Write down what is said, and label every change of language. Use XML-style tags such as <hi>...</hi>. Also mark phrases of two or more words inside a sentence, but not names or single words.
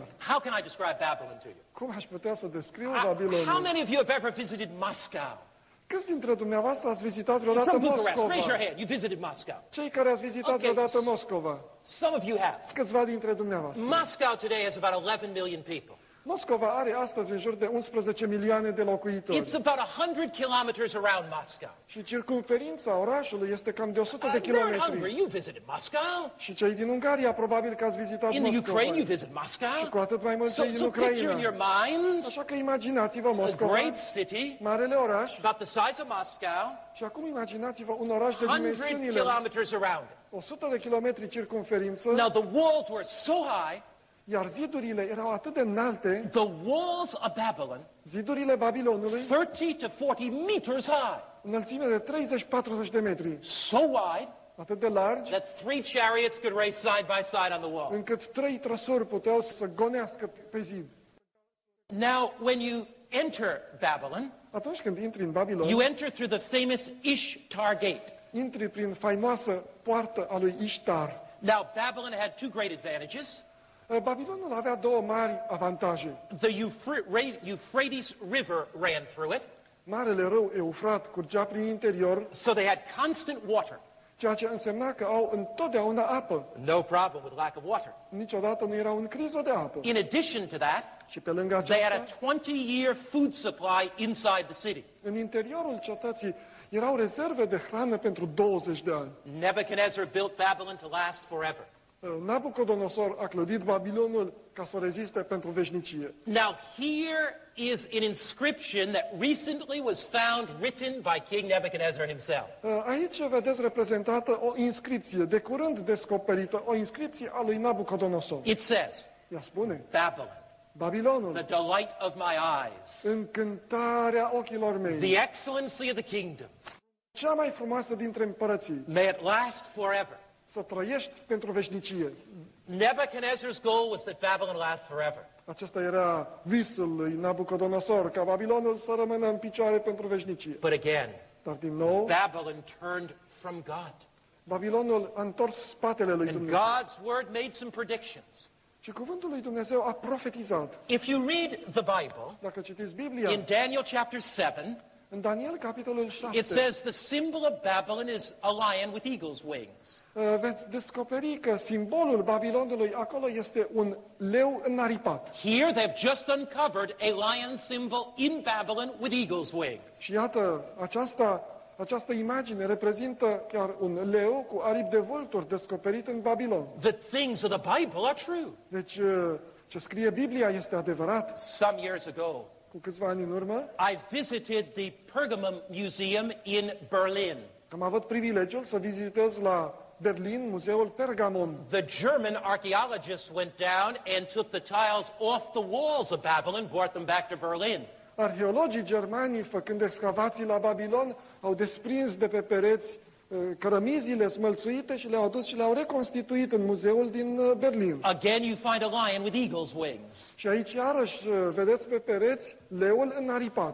<en>How can I describe Babylon to you?</en> <ro>Cum aș putea să descriu</ro> <en>How</en> <ro>Babilonul?</ro> <en>many of you have ever visited Moscow?</en> <ro>Câți dintre dumneavoastră ați vizitat</ro> <en>You're</en> <ro>vreodată</ro> <en>from Bucharest.</en> <ro>Moscova?</ro> <en>Raise your hand. You visited Moscow.</en> <ro>Cei care ați vizitat</ro> <en>Okay.</en> <ro>vreodată Moscova?</ro> <en>Some of you have.</en> <ro>Câțiva dintre dumneavoastră.</ro> <en>Moscow today has about 11 million people.</en> <ro>Moscova are astăzi în jur de 11 milioane de locuitori.</ro> <en>It's about 100 kilometers around Moscow.</en> <ro>Și circumferința orașului este cam de 100 de</ro> <en>They're in Hungary.</en> <ro>kilometri.</ro> <en>You visited Moscow.</en> <ro>Și cei din Ungaria probabil că ați vizitat</ro> <en>In the</en> <ro>Moscova.</ro> <en>Ukraine, you visit</en> <ro>Și</ro> <en>Moscow.</en> <ro>cu atât mai mult cei din</ro> <en>So picture in your</en> <ro>Ucraina.</ro> <en>mind</en> <ro>Așa că imaginați-vă</ro> <en>a</en> <ro>Moscova,</ro> <en>great city</en> <ro>marele oraș,</ro> <en>about the size of Moscow,</en> <ro>și acum imaginați-vă un oraș de</ro> <en>100</en> <ro>dimensiunile</ro> <en>kilometers around it.</en> <ro>100 de kilometri circumferință.</ro> <en>Now the walls were so high,</en> <ro>Iar zidurile erau atât de înalte,</ro> <en>The walls of Babylon,</en> <ro>zidurile Babilonului,</ro> <en>30 to 40 meters high,</en> <ro>înălțime de 30-40 de metri,</ro> <en>so wide</en> <ro>atât de largi,</ro> <en>that 3 chariots could race side by side on the wall.</en> <ro>încât 3 trăsuri puteau să gonească pe zid.</ro> <en>Now, when you enter Babylon,</en> <ro>Atunci când intri în Babilon,</ro> <en>you enter through the famous Ishtar Gate.</en> <ro>intri prin faimoasă poartă a lui Ishtar.</ro> <en>Now, Babylon had two great advantages.</en> <ro>Babilonul avea două mari avantaje.</ro> <en>The Euphrates River ran through it,</en> <ro>Marele râu Eufrat curgea prin interior,</ro> <en>so they had constant water.</en> <ro>ceea ce însemna că au întotdeauna apă.</ro> <en>No problem with lack of water.</en> <ro>Niciodată nu erau în criză de apă.</ro> <en>In addition to that,</en> <ro>Și pe lângă</ro> <en>they had</en> <ro>aceasta,</ro> <en>a 20-year food supply inside the city.</en> <ro>în interiorul cetății erau rezerve de hrană pentru 20 de ani.</ro> <en>Nebuchadnezzar built Babylon to last forever.</en> <ro>Nabucodonosor a clădit Babilonul ca să reziste pentru veșnicie.</ro> <en>Now, here is an inscription that recently was found written by King Nebuchadnezzar himself.</en> <ro>Aici vedeți reprezentată o inscripție, de curând descoperită, o inscripție a lui Nabucodonosor.</ro> <en>It says,</en> <ro>Ea spune,</ro> <en>Babylon,</en> <ro>Babilonul,</ro> <en>the delight of my eyes,</en> <ro>încântarea ochilor mei,</ro> <en>the excellency of the kingdoms,</en> <ro>cea mai frumoasă dintre împărății,</ro> <en>may it last forever.</en> <ro>să trăiești pentru veșnicie.</ro> <en>Nebuchadnezzar's goal was that Babylon last forever.</en> <ro>Acesta era visul lui Nabucodonosor, ca Babilonul să rămână în picioare pentru veșnicie.</ro> <en>But again,</en> <ro>Dar din nou,</ro> <en>Babylon turned from God.</en> <ro>Babilonul a întors spatele lui</ro> <en>And</en> <ro>Dumnezeu.</ro> <en>God's word made some predictions.</en> <ro>Și cuvântul lui Dumnezeu a profetizat.</ro> <en>If you read the Bible,</en> <ro>Dacă citiți Biblia,</ro> <en>in Daniel chapter 7,</en> <ro>în Daniel, capitolul 7,</ro> <en>it says the symbol of Babylon is a lion with eagle's wings.</en> <ro>veți descoperi că simbolul Babilonului acolo este un leu înaripat.</ro> <en>Here they've just uncovered a lion symbol in Babylon with eagle's wings.</en> <ro>Și iată, această imagine reprezintă chiar un leu cu aripi de vulturi descoperit în Babilon.</ro> <en>The things of the Bible are true.</en> <ro>Deci, ce scrie Biblia este adevărat.</ro> <en>Some years ago,</en> <ro>Cu câțiva ani în urmă,</ro> <en>I visited the Pergamum Museum in Berlin.</en> <ro>am avut privilegiul să vizitez la Berlin Muzeul Pergamon.</ro> <en>The German archaeologists went down and took the tiles off the walls of Babylon, brought them back to Berlin.</en> <ro>Arheologii germani, făcând excavații la Babilon, au desprins de pe pereți cărămizile smălțuite și le-au adus și le-au reconstituit în muzeul din Berlin.</ro> <en>Again, you find a lion with eagle's wings.</en> <ro>Și aici iarăși vedeți pe pereți leul înaripat.</ro>